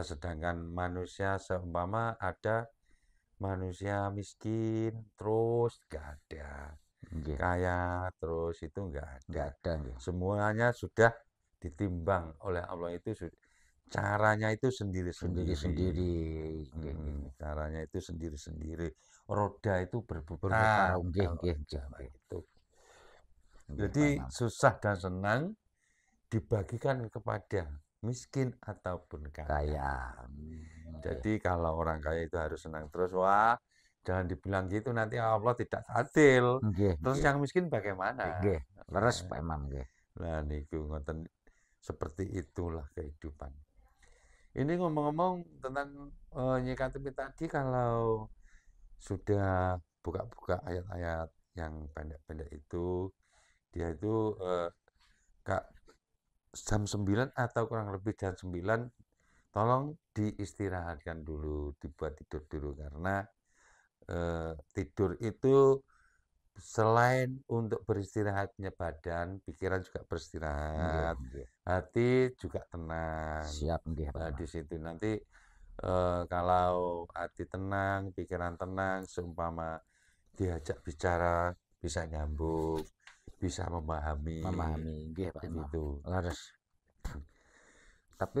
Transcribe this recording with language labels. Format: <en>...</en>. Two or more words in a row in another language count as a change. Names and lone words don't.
<id>Sedangkan manusia seumpama ada manusia miskin terus nggak ada,</id> <jv>Nggih.</jv> <id>kaya terus itu nggak Nggak ada. ada nggih. Semuanya sudah ditimbang oleh Allah, itu caranya itu sendiri-sendiri. Sendiri-sendiri.</id> <jv>Nggih, nggih.</jv> <id>Caranya itu sendiri-sendiri. Roda itu Berputar, berputar</id> <jv>nggih,</jv> <id>kalau</id> <jv>nggih,</jv> <id>di</id> <jv>nggih,</jv> <id>zaman</id> <jv>nggih.</jv> <id>itu.</id> <jv>Nggih, Pak</jv> <id>Jadi Imam. susah dan senang dibagikan kepada miskin ataupun kaya. Kaya. Jadi kalau orang kaya itu harus senang terus, wah jangan dibilang gitu, nanti Allah tidak adil.</id> <jv>Nggih,</jv> <id>Terus</id> <jv>nggih.</jv> <id>yang miskin bagaimana?</id> <jv>Nggih, leres Pak Imam nggih. Nah niku ngoten,</jv> <id>seperti itulah kehidupan. Ini ngomong-ngomong tentang Nyi Kartini tadi, kalau sudah buka-buka ayat-ayat yang pendek-pendek itu, dia itu Kak, jam 9 atau kurang lebih jam 9 tolong diistirahatkan dulu, dibuat tidur dulu, karena tidur itu selain untuk beristirahatnya badan, pikiran juga</id> <jv>Nggih,</jv> <id>beristirahat,</id> <jv>nggih.</jv> <id>hati juga tenang. Siap nggih Pak Nah, Imam. di situ nanti kalau hati tenang, pikiran tenang, seumpama diajak bicara bisa nyambung, bisa memahami, Memahami nggih Pak seperti Imam. itu.</id> <jv>Leres. Tapi</jv>